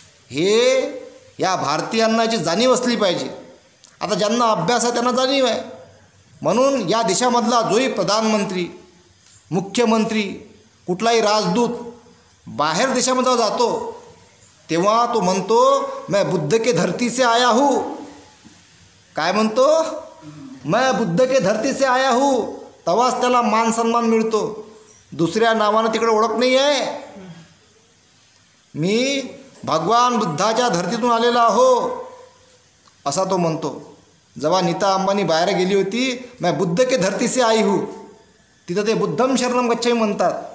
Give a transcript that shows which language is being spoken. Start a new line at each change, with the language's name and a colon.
Marathi: हे या भारतीयांना याची जाणीव असली पाहिजे. आता ज्यांना अभ्यास आहे त्यांना जाणीव आहे. म्हणून या देशामधला जोही प्रधानमंत्री मुख्यमंत्री कुठलाही राजदूत बाहेर देशामध्ये जातो तेव्हा तो म्हणतो
Hindi: मैं बुद्ध के धरती से आया हूँ.
Marathi: काय म्हणतो
Hindi: मैं बुद्ध के धरती से आया हूँ.
Marathi: तेव्हाच त्याला मान सन्मान मिळतो. दुसऱ्या नावानं तिकडे ओळख नाही आहे. मी भगवान बुद्धाच्या धर्तीतून आलेला आहो असा तो म्हणतो. जेव्हा नीता अंबानी बाहेर गेली होती
Hindi: मैं बुद्ध के धरती से आई हूँ
Marathi: तिथं ते बुद्धम शरणम गच्छामी म्हणतात.